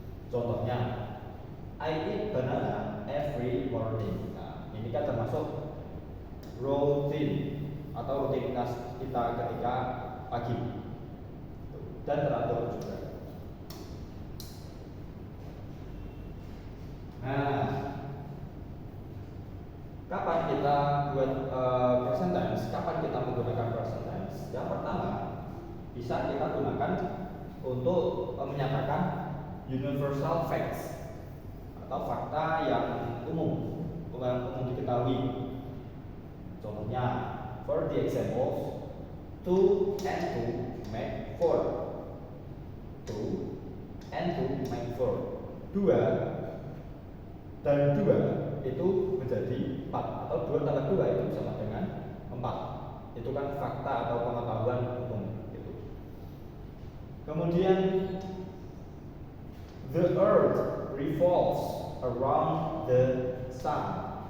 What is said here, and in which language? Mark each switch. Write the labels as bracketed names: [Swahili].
[Indonesian] Contohnya, [English] I eat banana every morning. [Indonesian] Nah, ini kan termasuk rutin atau rutinitas kita ketika pagi dan teratur juga. Nah, kapan kita buat present tense? Kapan kita menggunakan present tense? Yang pertama, bisa kita gunakan untuk menyatakan universal facts atau fakta yang umum diketahui. Contohnya, [English] for the examples, 2 and 2 make 4. 2 and 2 make 4. [Indonesian] 2 dan 2 itu menjadi 4, atau 2 tambah 2 itu sama dengan 4. Itu kan fakta atau pengetahuan umum gitu. Kemudian, [English] the earth revolves around the sun.